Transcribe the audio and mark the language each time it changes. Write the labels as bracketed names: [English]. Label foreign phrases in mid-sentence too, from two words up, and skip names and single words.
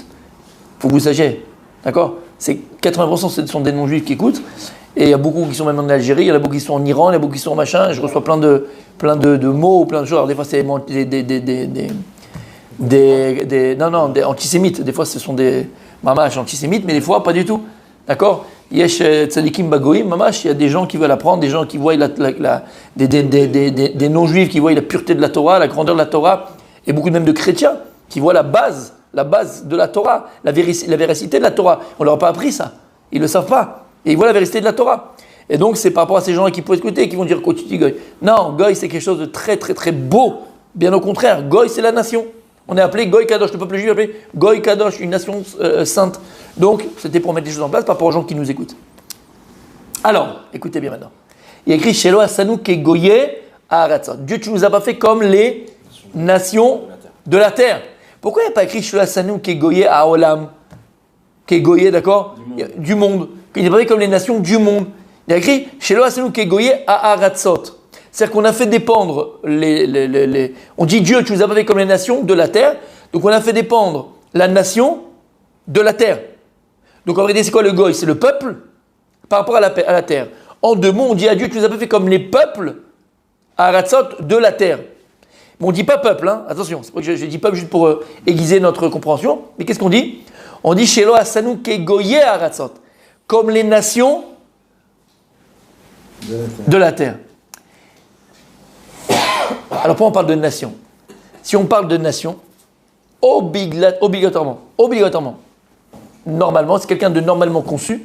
[French] Faut que vous sachiez, d'accord ? C'est 80% ce sont des non-juifs qui écoutent. Et il y a beaucoup qui sont même en Algérie, il y en a beaucoup qui sont en Iran, il y en a beaucoup qui sont en machin. Je reçois plein de mots, plein de choses. Alors des fois c'est des antisémites. Des fois ce sont des mamash antisémites, mais des fois pas du tout. D'accord ? [Hebrew] יש צדיקים בגויים, ממש, [French] il y a des gens qui veulent apprendre, des gens qui voient des non-juifs qui voient la pureté de la Torah, la grandeur de la Torah, et beaucoup même de chrétiens qui voient la base de la Torah, la véracité de la Torah. On leur a pas appris ça. Ils le savent pas. Et ils voient la vérité de la Torah. Et donc, c'est par rapport à ces gens qui peuvent écouter et qui vont dire quoi tu dis Goy. Non, Goy, c'est quelque chose de très, très, très beau. Bien au contraire, Goy, c'est la nation. On est appelé [Hebrew] גוי קדוש. [French] Le peuple juif est appelé [Hebrew] גוי קדוש, [French] une nation sainte. Donc, c'était pour mettre les choses en place par rapport aux gens qui nous écoutent. Alors, écoutez bien maintenant. Il y a écrit [Hebrew] שלא עשנו כגויי הארצות. [French] Dieu, tu nous as pas fait comme les nations de la terre. Pourquoi il n'y a pas écrit [Hebrew] שלא עשנו כגויי העולם? כגויי, d'accord? [French] Du monde. Il n'est pas fait comme les nations du monde. Il y a écrit [Hebrew] שלא עשנו כגויי הארצות. [French] C'est-à-dire qu'on a fait dépendre on dit Dieu, tu nous as pas fait comme les nations de la terre. Donc on a fait dépendre la nation de la terre. Donc en réalité, c'est quoi le goy? C'est le peuple par rapport à la terre. En deux mots, on dit à Dieu, tu nous as pas fait comme les peuples à Aratzot de la terre. Mais on ne dit pas peuple, hein. Attention, c'est pas que je dis peuple juste pour aiguiser notre compréhension. Mais qu'est-ce qu'on dit? On dit [Hebrew] שלא עשנו כגויי ארצות, [French] comme les nations de la terre. Alors pourquoi on parle de nation? Si on parle de nation, obligatoirement, normalement, c'est quelqu'un de normalement conçu.